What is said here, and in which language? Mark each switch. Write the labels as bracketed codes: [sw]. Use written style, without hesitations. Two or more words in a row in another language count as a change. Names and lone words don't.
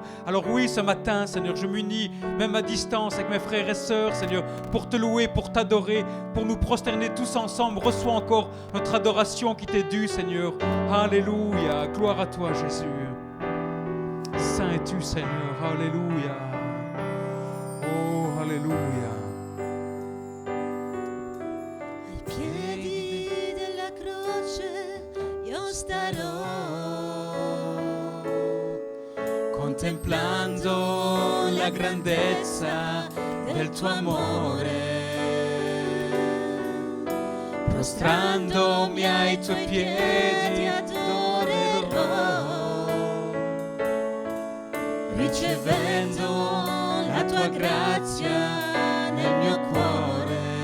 [fr] Alors oui, ce matin, Seigneur, je m'unis même à distance avec mes frères et sœurs, Seigneur, pour te louer, pour t'adorer, pour nous prosterner tous ensemble. Reçois encore notre adoration qui t'est due, Seigneur. Alléluia, gloire à toi, Jésus. Saint es-tu, Seigneur, alléluia. Oh, alléluia. [it] Ai piedi della croce io starò, Contemplando la grandezza del tuo amore, prostrandomi ai tuoi piedi adorerò, ricevendo la tua grazia nel mio cuore.